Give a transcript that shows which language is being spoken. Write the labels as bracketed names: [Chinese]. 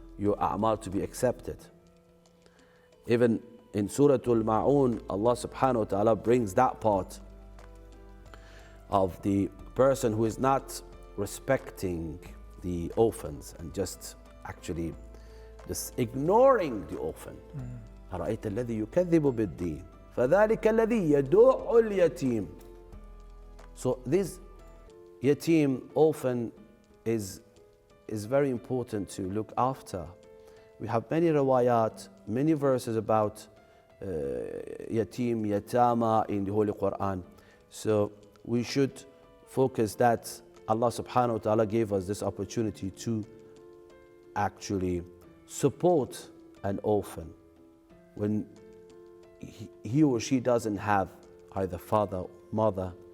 [English] your a'mal to be accepted. Even in Surah Al-Ma'un, Allah subhanahu wa ta'ala brings that part of the person who is not respecting the orphans and just actually just ignoring the orphan. [Arabic] أرأيت الذي يكذب بالدين فذلك الذي يدع اليتيم. [English] So this yatim, orphan, is very important to look after. We have many riwayat, many verses about yatim, yatama in the Holy Quran. So we should focus that Allah subhanahu wa ta'ala gave us this opportunity to actually support an orphan when he or she doesn't have either father or mother.